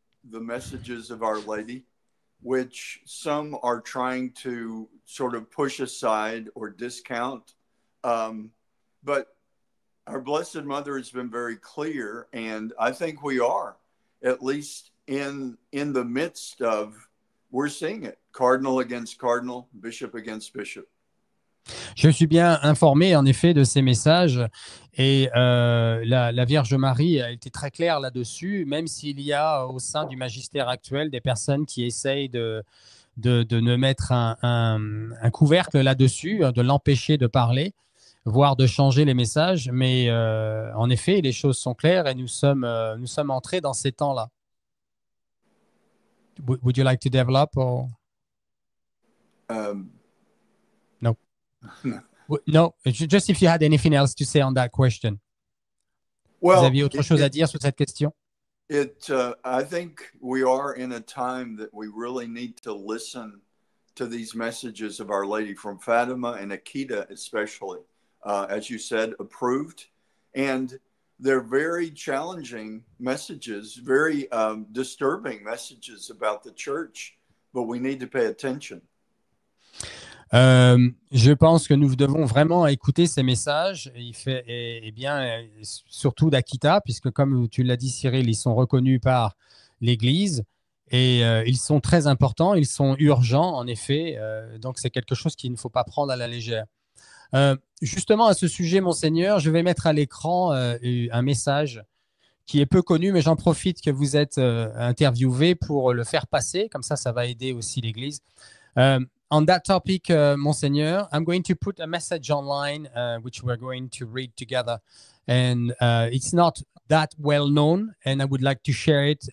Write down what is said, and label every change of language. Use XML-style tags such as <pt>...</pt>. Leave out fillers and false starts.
<en>the messages of Our Lady, which some are trying to sort of push aside or discount. But our Blessed Mother has been very clear, and I think we are, at least in the midst of, we're seeing it, cardinal against cardinal, bishop against bishop.</en> <fr>Je suis bien informé, en effet, de ces messages et la Vierge Marie a été très claire là-dessus, même s'il y a au sein du magistère actuel des personnes qui essayent de ne mettre un couvercle là-dessus, de l'empêcher de parler, voire de changer les messages. Mais en effet, les choses sont claires et nous sommes entrés dans ces temps-là.</fr> <en>Would you like to develop or... No. No, just if you had anything else to say on that question. Well,</en> <fr>vous aviez autre chose à dire sur cette question?</fr> <en>I think we are in a time that we really need to listen to these messages of Our Lady from Fatima and Akita, especially, as you said, approved. And they're very challenging messages, very disturbing messages about the church, but we need to pay attention.</en> <fr>Je pense que nous devons vraiment écouter ces messages, et bien, surtout d'Akita, puisque comme tu l'as dit Cyril, ils sont reconnus par l'Église et ils sont très importants, ils sont urgents en effet, donc c'est quelque chose qu'il ne faut pas prendre à la légère. Justement à ce sujet, Monseigneur, je vais mettre à l'écran un message qui est peu connu, mais j'en profite que vous êtes interviewé pour le faire passer, comme ça va aider aussi l'Église.</fr> <en>On that topic, Monseigneur, I'm going to put a message online, which we're going to read together. And it's not that well known, and I would like to share it.</en>